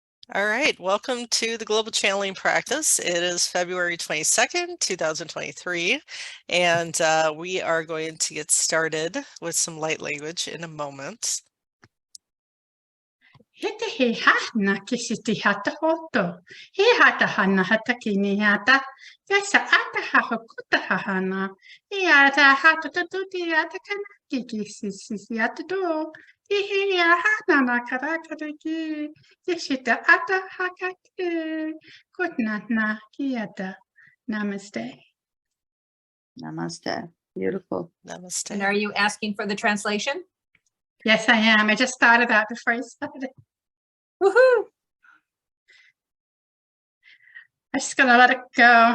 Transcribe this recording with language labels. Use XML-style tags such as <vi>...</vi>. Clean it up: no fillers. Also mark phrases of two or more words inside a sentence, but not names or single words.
<en>All right, welcome to the Global Channeling Practice. It is February 22nd, 2023, and we are going to get started with some light language in a moment. Hete he hana kisiti hata hoto. He hata hana hata kini hata. Yasa ata hahakuta hahana. He ata hata tututi ata kanaki kisisi ata do. He hana na karakariki. Yeshita ata hakake. Good night na kiata. Namaste. Namaste. Beautiful. Namaste. And are you asking for the translation? Yes, I am. I just thought about it before I started. Woohoo! I'm just gonna let it go.</en>